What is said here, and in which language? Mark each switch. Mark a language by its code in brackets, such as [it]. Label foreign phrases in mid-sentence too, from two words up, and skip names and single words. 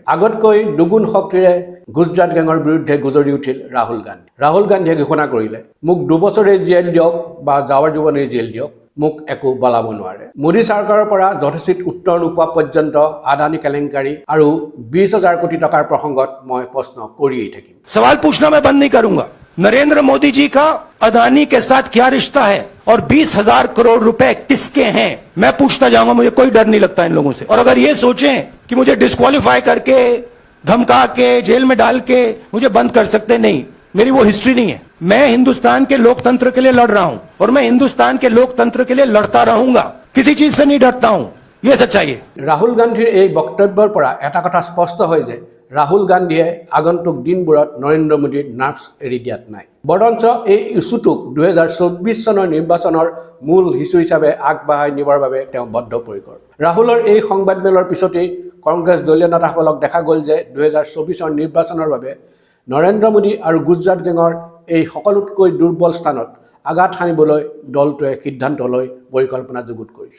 [as] আগতকৈ দুগুণ শক্তিৰে গুজৰাট গেঙৰ বিৰুদ্ধে গুজৰি উঠিল ৰাহুল গান্ধী। ৰাহুল গান্ধীয়ে ঘোষণা কৰিলে, মোক 2 বছৰেই জেল দিয়ক বা যাৱৰ জীৱনেই জেল দিয়ক, মোক একো বলাব নোৱাৰে। মোদী চৰকাৰৰ পৰা যথোচিত উত্তৰ নোপোৱা পৰ্যন্ত আদানী কেলেংকাৰী আৰু 20,000 কোটি টকাৰ প্ৰসংগত মই প্ৰশ্ন কৰিয়েই থাকিম। [hi] सवाल पूछना मैं बंद नहीं करूंगा। नरेंद्र मोदी जी का अदानी के साथ क्या रिश्ता है और 20,000 करोड़ रुपए किसके हैं, मैं पूछता जाऊंगा। मुझे कोई डर नहीं लगता इन लोगों से। और अगर ये सोचें कि मुझे डिस्क्वालीफाई करके धमका के जेल में डाल के मुझे बंद कर सकते, नहीं, मेरी वो हिस्ट्री नहीं है। मैं हिंदुस्तान के लोकतंत्र के लिए लड़ रहा हूं और मैं हिंदुस्तान के लोकतंत्र के लिए लड़ता रहूंगा, किसी चीज से नहीं डरता हूं, ये सच्चाई है। [as] ৰাহুল গান্ধীৰ এই বক্তব্যৰ পৰা এটা কথা স্পষ্ট হয় যে ৰাহুল গান্ধীয়ে আগন্তুক দিনবোৰত নৰেন্দ্ৰ মোদীৰ নাৰ্ভছ এৰি দিয়াত নাই। বৰঞ্চ এই ইছ্যুটোক 2024 চনৰ নিৰ্বাচনৰ মূল ইছ্যু হিচাপে আগবঢ়াই নিবৰ বাবে তেওঁ বদ্ধপৰিকৰ। ৰাহুলৰ এই সংবাদমেলৰ পিছতেই কংগ্ৰেছ দলীয় নেতাসকলক দেখা গ'ল যে 2024 নিৰ্বাচনৰ বাবে নৰেন্দ্ৰ মোদী আৰু গুজৰাট গেঙৰ এই সকলোতকৈ দুৰ্বল স্থানত আঘাত সানিবলৈ দলটোৱে সিদ্ধান্ত লৈ পৰিকল্পনা যুগুত কৰিছে।